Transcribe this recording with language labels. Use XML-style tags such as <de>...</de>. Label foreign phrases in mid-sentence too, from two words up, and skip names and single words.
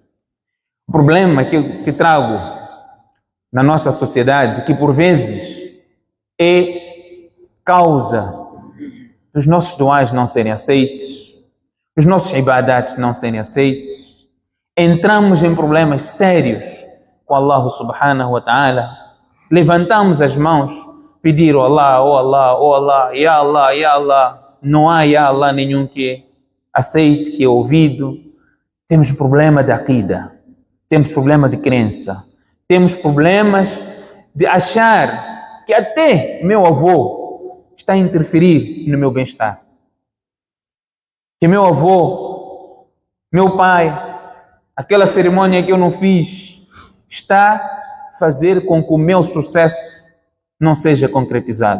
<pt>O problema que trago na nossa sociedade, que por vezes é causa dos nossos duais não serem aceitos, dos nossos ibadats não serem aceitos, entramos em problemas sérios com</pt> <ar>الله سبحانه وتعالى,</ar> <pt>levantamos as mãos, pedir oh Allah, oh Allah, oh Allah,</pt> <ar>يا الله، يا الله,</ar> <pt>não há</pt> <ar>يا الله</ar> <pt>nenhum que aceite, que é ouvido. Temos problema de aqida, temos problema de crença, temos problemas de achar que até meu avô está a interferir no meu bem-estar, que meu avô, meu pai, aquela cerimônia que eu não fiz, está a fazer com que o meu sucesso não seja concretizado.</pt>